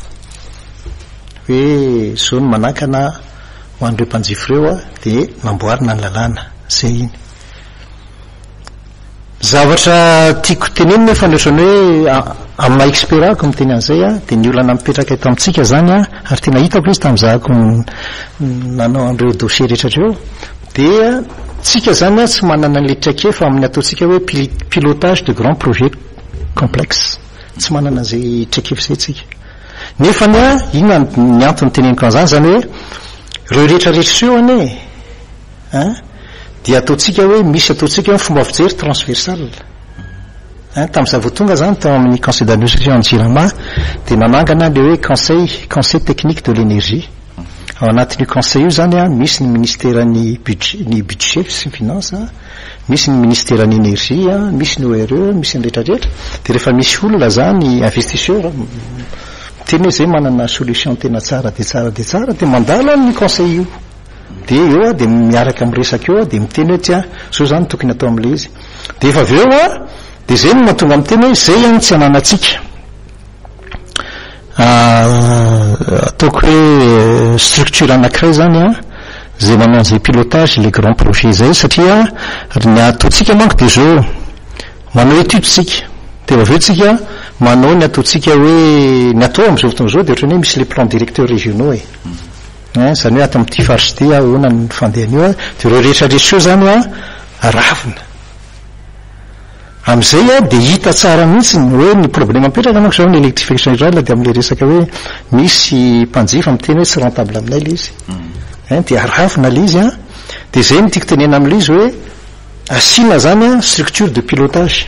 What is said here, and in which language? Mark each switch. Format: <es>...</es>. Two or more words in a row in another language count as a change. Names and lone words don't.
<mg>hoe zao ny manakana ho an'ireo mpanjifo ireo dia namboarina ny lalàna zay iny zavatra tiako teneny nefa neotrany hoe amin'ny expériako miteny an'izay dia ny olana mipetraka eto amintsika zany ary tena hitako izy tamin'izahako nanao an'ireo dossier rehetratreo dia tsika zany tsy manana an'le traikefa amin'ny ataontsika hoe</mg> <fr>pilotage de grand projet complexe</fr> <mg>tsy manana an'izay traikefa zay tsika nefany inona ny antony teneniko an'izany zany hoe reo rehetrarehetra eo ane dia ataontsika hoe misy ataontsika hoe fomba fijery transversal tamin'izay vao tonga zany tao amin'ny</mg> <fr>conseil d'administration en</fr> <mg>Jirama dia nanangana le hoe</mg> <fr>conseil technique de</fr> <mg>l'énergie ao anatin'io conseil io zany misy ny ministèran'ny budget sy ny finance misy ny ministèran'ny énergie misy ny ORE misy ny rehetrarehetra dia rehefa misy olona zany investisseur tena hoe zay manana solution tena tsara dia tsara dia tsara dia mandala ny conseil io dia eo dia miaraka miresaka eo dia miteny hoe tia zao zany tokony atao amin'ilay izy dia efa avy eo dia zay no mahatonga miteny hoe zay any tsy ananantsika ataoko hoe structure anankiray zany zay manao an'izay</mg> <fr>pilotage les grands projets</fr> <mg>zay satria ny ataontsika manko dia zao manao étude tsika dia avy eo tsika manao ny ataontsika hoe ny atao amin'izao fotoana zao dia ohatrany hoe misy</mg> <fr>les plans directeurs régionaux</fr> <mg>zany hoe ato amin'ity faritsy ty ona ny fandehan'io dia reo rehetrarehetra eo zany ravina amin'izay dia hita tsara mihitsy hoe ny problème mipetraka manko zao ny</mg> <fr>électrification générale</fr> <mg>dia amin'ilay resaka hoe misy mpanjifa miteny hoe tsy rentable aminay le izy dia ravina le izy dia zay no tiako tenena amin'ilay izy hoe asiana zany</mg> <fr>structure de pilotage</fr>